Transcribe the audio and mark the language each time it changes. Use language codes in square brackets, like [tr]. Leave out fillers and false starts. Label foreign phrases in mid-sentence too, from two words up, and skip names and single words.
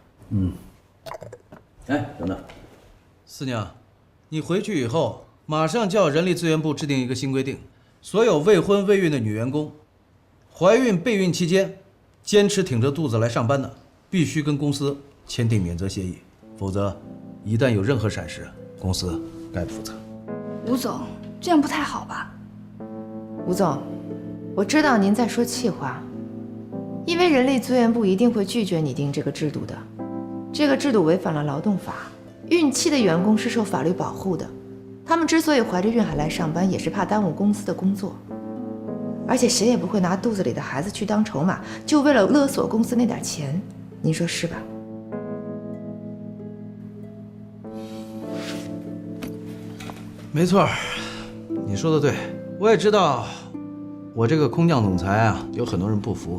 [zh] 哎，等等，思寧，你回去以後馬上叫人力資源部制定一個新規定，所有未婚未孕的女員工，懷孕備孕期間堅持挺着肚子來上班的，必須跟公司簽訂免責協議，否則一旦有任何閃失，公司概不負責。吳總，這樣不太好吧？吳總，我知道您在說氣話，因為人力資源部一定會拒絕擬定這個制度的。這個制度違反了勞動法，孕期的員工是受法律保護的， 他们之所以懷着孕還來上班，也是怕耽誤公司的工作。而且誰也不會拿肚子裡的孩子去當籌碼，就為了勒索公司那點錢，你說是吧？沒錯，你說的對，我也知道，我這個空降總裁啊，有很多人不服。